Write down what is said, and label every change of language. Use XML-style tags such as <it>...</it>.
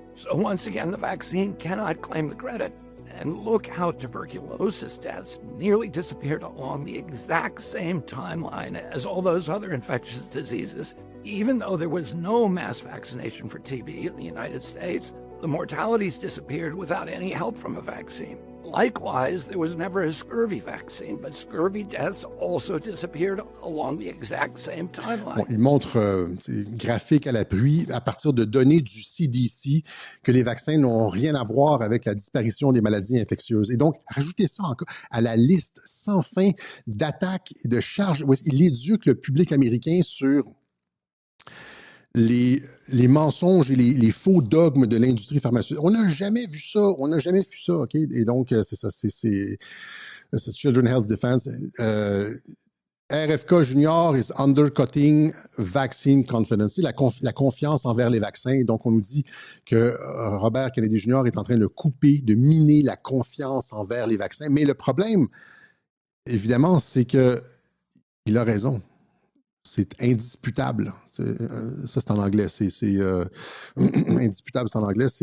<en>So once again, the vaccine cannot claim the credit. And look how tuberculosis deaths nearly disappeared along the exact same timeline as all those other infectious diseases. Even though there was no mass vaccination for TB in the United States, the mortalities disappeared without any help from a vaccine. Likewise, there was never a scurvy vaccine, but scurvy deaths also disappeared along the exact same timeline.</en> <fr>Bon, il montre, graphique à l'appui, à partir de données du CDC, que les vaccins n'ont rien à voir avec la disparition des maladies infectieuses. Et donc, rajoutez ça encore à la liste sans fin d'attaques et de charges. Il éduque le public américain sur les mensonges et les faux dogmes de l'industrie pharmaceutique. On n'a jamais vu ça. OK? Et donc, c'est ça. C'est Children's Health Defense.</fr> <en>RFK Junior is undercutting vaccine confidence.</en> <fr>La confiance envers les vaccins. Donc, on nous dit que Robert Kennedy Jr. est en train de couper, de miner la confiance envers les vaccins. Mais le problème, évidemment, c'est que il a raison. C'est indisputable. Ça, c'est en anglais. Indisputable, c'est en anglais.</fr>